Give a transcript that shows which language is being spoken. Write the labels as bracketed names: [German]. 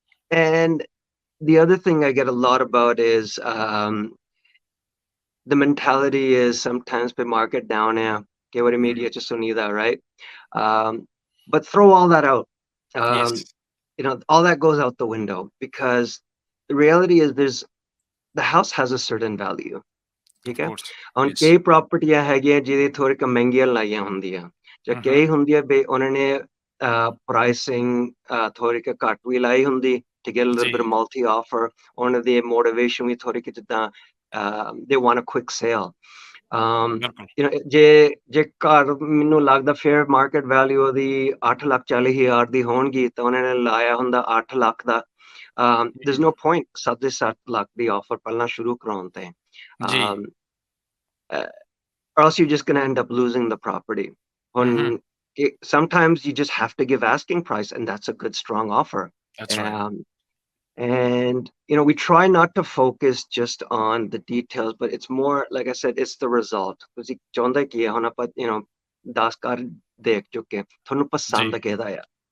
[English] And the other thing I get a lot about is the mentality is sometimes the market down here, [Punjabi] kei wari media ਚ ਸੁਣੀਦਾ, [English] right? But throw all that out. All that goes out the window, because the reality is the house has a certain value. [Punjabi] ਠੀਕ ਹੈ, ਹੁਣ ਕਈ ਪ੍ਰਾਪਰਟੀਆਂ ਹੈਗੀਆਂ ਜਿਹਦੇ ਥੋੜੀ ਕੁ ਮਹਿੰਗੀਆਂ ਲਾਈਆਂ ਹੁੰਦੀਆਂ, ਜਾਂ ਕਈ ਹੁੰਦੀਆਂ ਬਈ ਉਹਨਾਂ ਨੇ ਪ੍ਰਾਈਸਿੰਗ ਥੋੜੀ ਕੁ ਘੱਟ ਵੀ ਲਾਈ ਹੁੰਦੀ [English] to get a little bit of multi offer. [Punjabi] ਉਹਨਾਂ ਦੀ motivation ਵੀ ਥੋੜੀ ਕੁ ਜਿੱਦਾਂ [English] they want a quick sale. [Punjabi] ਜੇ ਘਰ ਮੈਨੂੰ ਲੱਗਦਾ ਫੇਅਰ ਮਾਰਕੀਟ ਵੈਲਿਊ ਉਹਦੀ 8,40,000 ਦੀ ਹੋਣਗੀ ਤਾਂ ਉਹਨਾਂ ਨੇ ਲਾਇਆ ਹੁੰਦਾ 8 ਲੱਖ ਦਾ, [English] there's no point [Punjabi] 7.5 ਲੱਖ ਦੀ ਆਫਰ ਪਹਿਲਾਂ ਸ਼ੁਰੂ ਕਰਾਉਣ ਤੇ, [English] or else you're just going to end up losing the property. Sometimes you just have to give asking price, and that's a good strong offer. That's right. And we try not to focus just on the details, but it's more, like I said, it's the result. [Punjabi] ਤੁਸੀਂ ਚਾਹੁੰਦੇ ਕੀ ਹੈ, ਹੁਣ ਆਪਾਂ 10 ਘਰ ਦੇਖ ਚੁੱਕੇ, ਤੁਹਾਨੂੰ ਪਸੰਦ ਕਿਹਦਾ ਆ?